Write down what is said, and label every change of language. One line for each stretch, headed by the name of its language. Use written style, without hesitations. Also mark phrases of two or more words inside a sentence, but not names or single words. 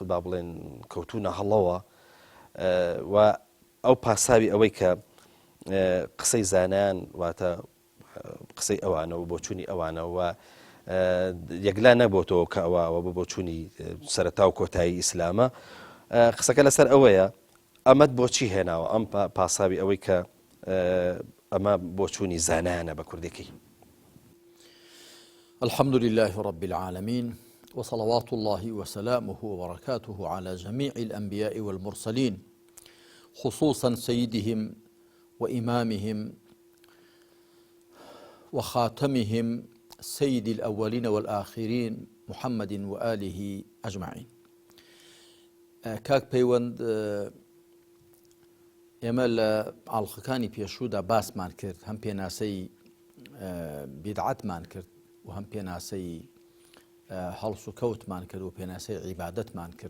Central Kurdish: با بڵێن کەوتونە هەڵەوە و ئەو پاساوی ئەوەی کە قسەی زانایان واتە قسەی ئەوانە و بۆچوونی ئەوانە و یەکلا نەبۆتەوە کە ئەوە بۆ بۆچوونی سەرەتا و کۆتایی ئیسلامە، قسەکە لەسەر ئەوەیە ئەمەد بۆچی هێناوە ئەم پاساوی ئەوەی کە ئەمە بۆچوونی زانایانە بە کوردێکی.
Arabic: الحمد لله رب العالمين وصلوات الله وسلامه وبركاته على جميع الأنبياء والمرسلين خصوصا سيدهم وإمامهم وخاتمهم سيد الأولين والآخرين محمد وآله أجمعين.
Central Kurdish: كاك پەیوەند ئێمە لە ئاڵلقەکانی پێشوودا باسمان کرد، هەم پێناسەی بیدعەتمان کرد و هەم پێناسەی هەڵس و کەوتمان کرد و پێناسەی عیبادەتمان کرد.